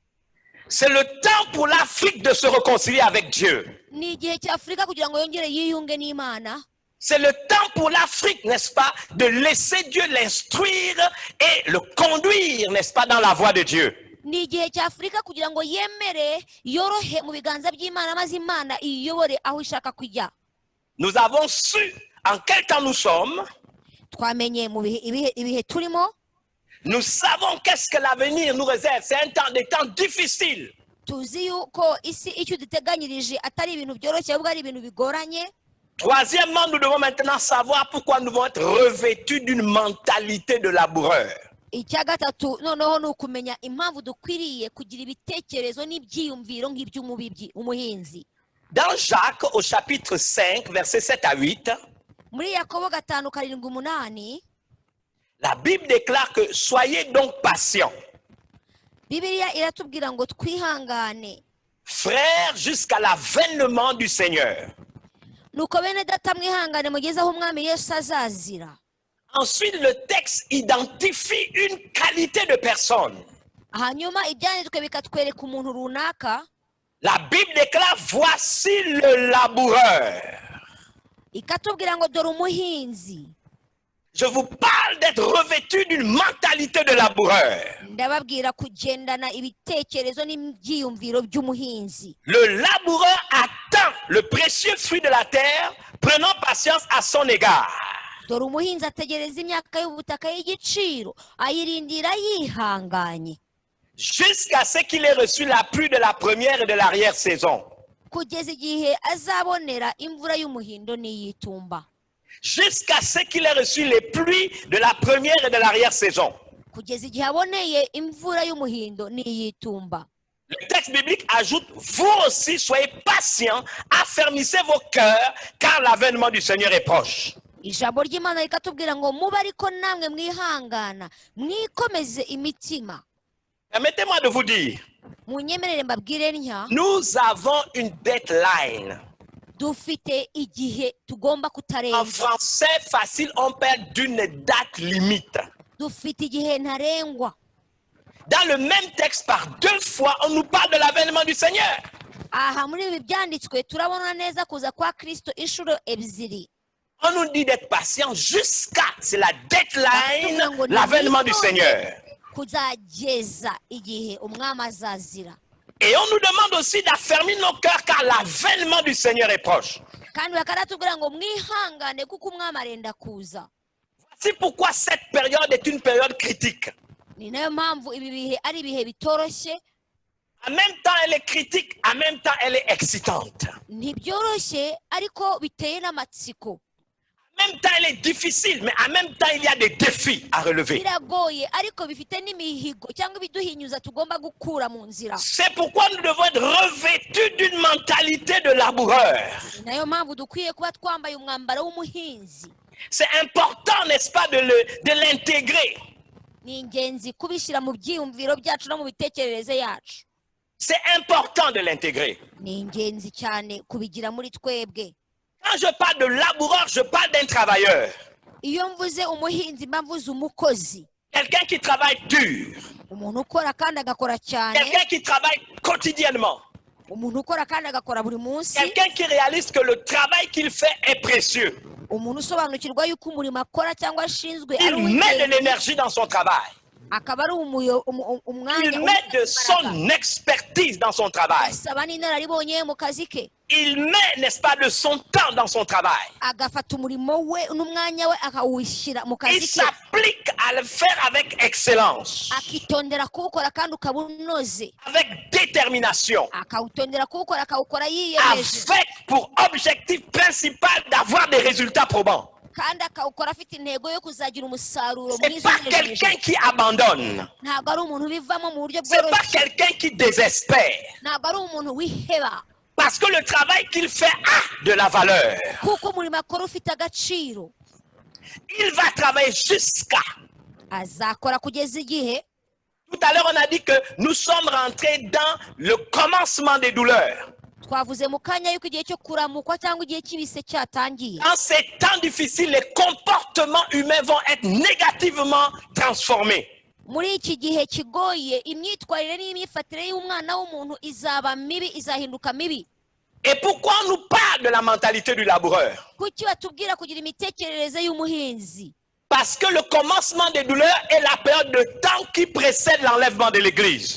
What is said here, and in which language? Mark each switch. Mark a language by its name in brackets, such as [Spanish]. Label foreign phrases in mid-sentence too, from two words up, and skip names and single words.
[French] C'est le temps pour l'Afrique de se réconcilier avec Dieu. [Kinyarwanda] Ni igihe cy'Afrika kugira ngo yongere yiyunge n'Imana. [French] C'est le temps pour l'Afrique, n'est-ce pas, de laisser Dieu l'instruire et le conduire, n'est-ce pas, dans la voie de Dieu. [Kinyarwanda] Ni igihe cy'Afrika kugira ngo yemere yorohe mu biganza by'Imana maze Imana iyobore aho ishaka kujya. [French] Nous avons su en quel temps nous sommes. [Kinyarwanda] Twamenye mu ibihe turimo. [French] Nous savons qu'est-ce que l'avenir nous réserve. C'est des temps difficiles. [Kinyarwanda] Tuzi yuko isi icyo duteganyirije atari ibintu byoroshye ahubwo ari ibintu bigoranye. [French] Troisièmement, nous devons maintenant savoir pourquoi nous devons être revêtus d'une mentalité de laboureur. [Kinyarwanda] Icya gatatu noneho ni ukumenya impamvu dukwiriye kugira ibitekerezo n'ibyiyumviro nk'iby'umubibyi umuhinzi. [French] Dans Jacques au chapitre 5 versets 7 à 8, [Kinyarwanda] muri Yakobo 5:7-8, [French] la Bible déclare que soyez donc patients, [Kinyarwanda] Bibiliya iratubwira ngo twihangane, [French] frères, jusqu'à l'avènement du Seigneur. [Kinyarwanda] nuko bene data mwihangane mugeze aho umwami Yesu azazira. [French] Ensuite, le texte identifie une qualité de personne. [Kinyarwanda] Hanyuma ibyanditswe bikatwereka umuntu runaka. [French] La Bible déclare, voici le laboureur. [Kinyarwanda] Ikatubwira ngo dore umuhinzi. [French] Je vous parle d'être revêtu d'une mentalité de laboureur. [Kinyarwanda] Ndababwira kugendana ibitekerezo n'ibyiyumviro by'umuhinzi. [French] Le laboureur attend le précieux fruit de la terre, prenant patience à son égard. [Kinyarwanda] Dore umuhinzi ategereza imyaka y'ubutaka y'igiciro, ayirindira yihanganye. [French] Jusqu'à ce qu'il ait reçu la pluie de la première et de l'arrière-saison. [Kinyarwanda] Kugeza igihe azabonera imvura y'umuhindo n'iy'itumba. [French] Jusqu'à ce qu'il ait reçu les pluies de la première et de l'arrière-saison. [Kinyarwanda] Kugeza igihe aboneye imvura y'umuhindo n'iy'itumba. [French] Le texte biblique ajoute, vous aussi soyez patients, affermissez vos cœurs, car l'avènement du Seigneur est proche. [Kinyarwanda] Ijambo ry'Imana rikatubwira ngo mube ariko namwe mwihangana, mwikomeze imitima. [French] Permettez-moi de vous dire, [Kinyarwanda] munyemerere mbabwire ntya [French] Nous avons une deadline. [Kinyarwanda] dufite igihe tugomba [French] En [Kinyarwanda] kutarenza [French] français facile, on parle d'une date limite. [Kinyarwanda] dufite igihe ntarengwa [French] Dans le même texte, par 2 fois, on nous parle de l'avènement du Seigneur. [Kinyarwanda] aha muri ibi byanditswe turabona neza kuza kwa Kristo inshuro ebyiri [French] On nous dit d'être patient jusqu'à, c'est la deadline, l'avènement du Seigneur. [Kinyarwanda] kuzageza igihe umwami azazira [French] Et on nous demande aussi d'affermir nos cœurs car l'avènement du Seigneur est proche. [Kinyarwanda] kandi bakaratubwira ngo mwihangane kuko umwami arenda kuza [French] C'est pourquoi cette période est une période critique. [Kinyarwanda] ni nayo mpamvu ibi bihe ari ibihe bitoroshye [French] En même temps, elle est critique, en même temps, elle est excitante. [Kinyarwanda] ntibyoroshye ariko biteye n'amatsiko [French] En même temps, elle est difficile, mais en même temps, il y a des défis à relever. [Kinyarwanda] biragoye ariko bifite n'imihigo cyangwa ibiduhinyuza tugomba gukura mu nzira [French] C'est pourquoi nous devons être revêtus d'une mentalité de laboureur. [Kinyarwanda] ni nayo mpamvu dukwiye kuba twambaye umwambaro w'umuhinzi [French] C'est important, n'est-ce pas, de l'intégrer. [Kinyarwanda] ni ingenzi kubishyira mu byiyumviro byacu no mu bitekerereze yacu [French] C'est important de l'intégrer. [Kinyarwanda] ni ingenzi cyane kubigira muri twebwe [French] Quand je parle de laboureur, je parle d'un travailleur. [Kinyarwanda] iyo mvuze umuhinzi mba mvuze umukozi [French] Quelqu'un qui travaille dur. [Kinyarwanda] umuntu ukora kandi agakora cyane [French] Quelqu'un qui travaille quotidiennement. [Kinyarwanda] umuntu ukora kandi agakora buri munsi [French] Quelqu'un qui réalise que le travail qu'il fait est précieux. [Kinyarwanda] umuntu usobanukirwa yuko umurimo akora cyangwa ashinzwe ari [French] Il met de [Kinyarwanda] uw'ingenzi [French] l'énergie dans son travail. [Kinyarwanda] akaba ari umwanya [French] Il met de son expertise dans son travail. [Kinyarwanda] asaba n'inararibonye mu kazi ke [French] Il met, n'est-ce pas, de son temps dans son travail. [Kinyarwanda] agafata umurimo we n'umwanya we akawushyira mu [French] Il [Kinyarwanda] kazi ke [French] s'applique à le faire avec excellence, [Kinyarwanda] akitondera kuwukora kandi ukaba unoze [French] avec détermination, [Kinyarwanda] akawutondera kuwukora akawukora yiyemeje [French] avec pour objectif principal d'avoir des résultats probants. [Kinyarwanda] kandi akawukora afite intego yo kuzagira umusaruro [French] Ce n'est [Kinyarwanda] mwiza [French] pas [Kinyarwanda] unejeje [French] quelqu'un qui abandonne. [Kinyarwanda] ntabwo ari umuntu ubivamo mu buryo [French] Ce n'est pas [Kinyarwanda] bworoshye [French] quelqu'un qui désespère. [Kinyarwanda] ntabwo ari umuntu wiheba [French] Parce que le travail qu'il fait a de la valeur. [Kinyarwanda] kuko umurimo akora ufite agaciro [French] Il va travailler jusqu'à. [Kinyarwanda] azakora kugeza igihe [French] Tout à l'heure, on a dit que nous sommes rentrés dans le commencement des douleurs. [Kinyarwanda] twavuze mu kanya yuko igihe cyo kuramukwa cyangwa igihe cy'ibise cyatangiye [French] Dans ces temps difficiles, les comportements humains vont être négativement transformés. [Kinyarwanda] muri iki gihe kigoye imyitwarire n'imyifatire y'umwana w'umuntu izaba mibi izahinduka mibi [French] Et pourquoi on nous parle de la mentalité du laboureur? [Kinyarwanda] kuki batubwira kugira imitekerereze y'umuhinzi [French] Parce que le commencement des douleurs est la période de temps qui précède l'enlèvement de l'Église.